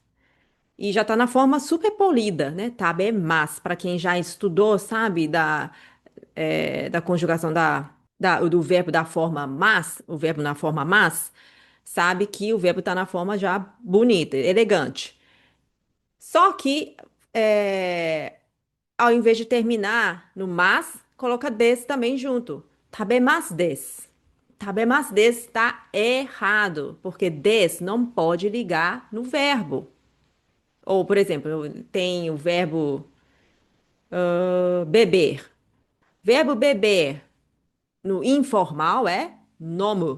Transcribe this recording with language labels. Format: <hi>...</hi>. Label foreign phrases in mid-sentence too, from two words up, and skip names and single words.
<pt>E já está na forma super polida, né? Tabemas, para quem já estudou, sabe, da conjugação do verbo da forma mas, o verbo na forma mas, sabe que o verbo está na forma já bonita, elegante. Só que, é, ao invés de terminar no mas, coloca des também junto.</pt> <ja>食べますです. 食べますです</ja> <pt>está errado, porque des não pode ligar no verbo. Ou, por exemplo, tem o verbo beber. Verbo beber no informal é nomo.</pt>